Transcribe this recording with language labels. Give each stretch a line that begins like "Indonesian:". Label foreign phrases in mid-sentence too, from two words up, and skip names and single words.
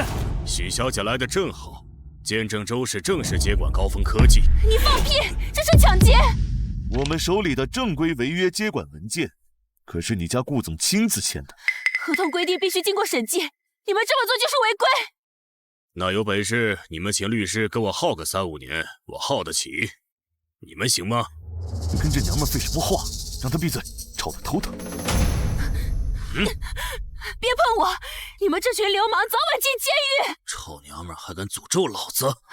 Chinese: 许小姐来的正好，见证周氏正式接管高峰科技。你放屁！这是抢劫！我们手里的正规违约接管文件，可是你家顾总亲自签的。合同规定必须经过审计，你们这么做就是违规。那有本事你们请律師給我耗個3、5年，我耗得起。你們行嗎？你跟這娘們廢什麼話？讓她閉嘴，吵得頭疼。別碰我！你們這群流氓早晚進監獄！臭娘們還敢詛咒老子！